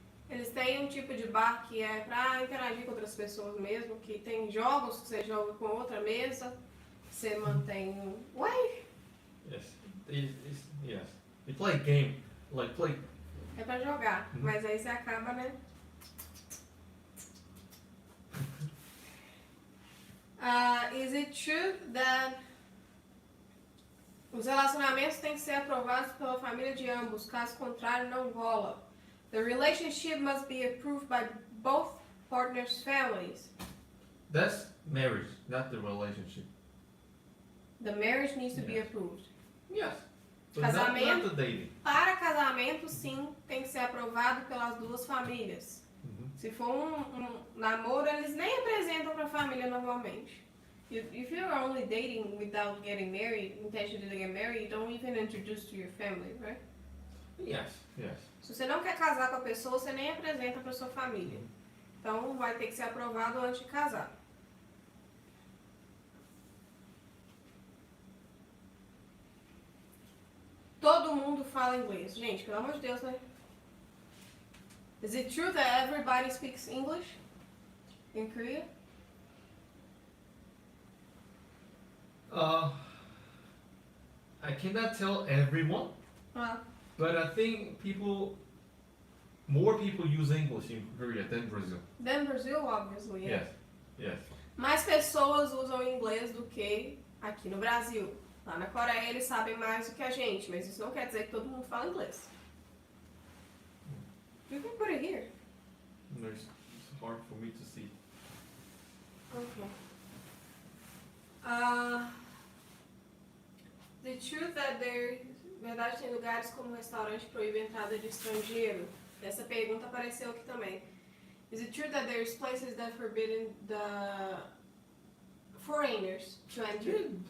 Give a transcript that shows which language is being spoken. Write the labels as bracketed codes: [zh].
[pt] Eles têm um tipo de bar que é pra interagir com outras pessoas mesmo, que tem jogos que você joga com outra mesa, você mantém um... Ué? [en] Yes, yes. They play game, like play. [pt] É pra jogar, mas aí você acaba, né? [en] Is it true that [pt] os relacionamentos têm que ser aprovados pela família de ambos, caso contrário não rola? [en] The relationship must be approved by both partners' families. That's marriage, not the relationship. The marriage needs to be Yes. approved. Yes. But [pt] Casamento. [en] not the dating. [pt] Para casamento, sim, tem que ser aprovado pelas duas famílias. Se for um namoro, eles nem apresentam para a família normalmente. [en] If you're only dating without getting married, intention to get married, you don't even introduce to your family, right? Yes, yes. [pt] Se você não quer casar com a pessoa, você nem apresenta para sua família. Então vai ter que ser aprovado antes de casar. Todo mundo fala inglês. Gente, pelo amor de Deus, né? [en] Is it true that everybody speaks English in Korea? I cannot tell everyone, Ah, but I think more people use English in Korea than Brazil. then Brazil, obviously. Yeah. Yes, yes. [pt] Mais pessoas usam inglês do que aqui no Brasil. Lá na Coreia eles sabem mais do que a gente, mas isso não quer dizer que todo mundo fala inglês. [en] You can put it here. It's hard for me to see. Okay. The truth that there... [pt] Verdade, tem lugares como restaurante que proíbe a entrada de estrangeiro. Essa pergunta apareceu aqui também. [en] Is it true that there's places that forbidden the foreigners to enter?